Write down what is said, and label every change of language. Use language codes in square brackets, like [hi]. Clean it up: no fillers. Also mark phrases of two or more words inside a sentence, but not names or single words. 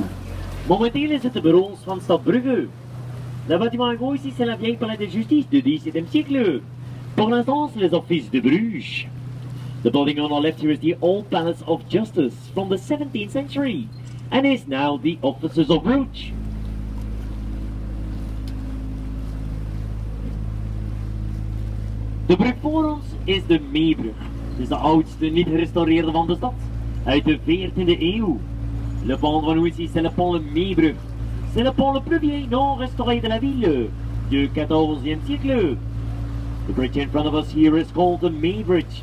[nl] Momenteel is het de bureaus van stad Brugge. [fr] Le bâtiment à gauche ici c'est la vieille palais de justice du 17e siècle. Pour l'instant c'est les offices de Bruges. [en] The building on our left here is the old palace of justice from the 17th century and is now the offices of Bruges. [nl] De brug voor ons is de Meebrug. Het is de oudste niet gerestaureerde van de stad, uit de 14e eeuw. [fr] Le pont van ici c'est le pont de Meebrug. C'est le pont le plus vieil non restauré de la ville, du 14e siècle. [en] The bridge in front of us here is called the May Bridge.